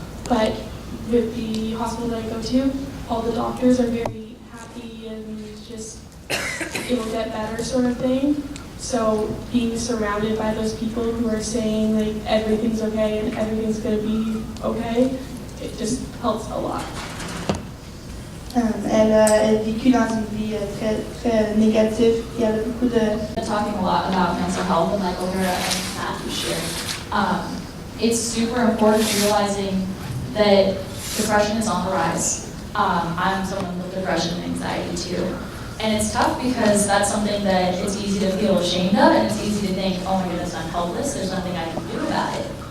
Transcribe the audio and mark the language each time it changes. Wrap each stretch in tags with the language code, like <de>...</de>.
<en>But with the hospital that I go to, all the doctors are very happy and just it will get better sort of thing. So being surrounded by those people who are saying like everything's okay and everything's gonna be okay, it just helps a lot.</en> <fr>Elle a vécu dans une vie très négative. Il y avait beaucoup de...</fr> <en>Talking a lot about mental health and like over and Matthew shared. It's super important realizing that depression is on the rise. I'm someone with depression and anxiety too. And it's tough because that's something that it's easy to feel ashamed of, and it's easy to think, oh my goodness, I'm helpless, there's nothing I can do about it.</en>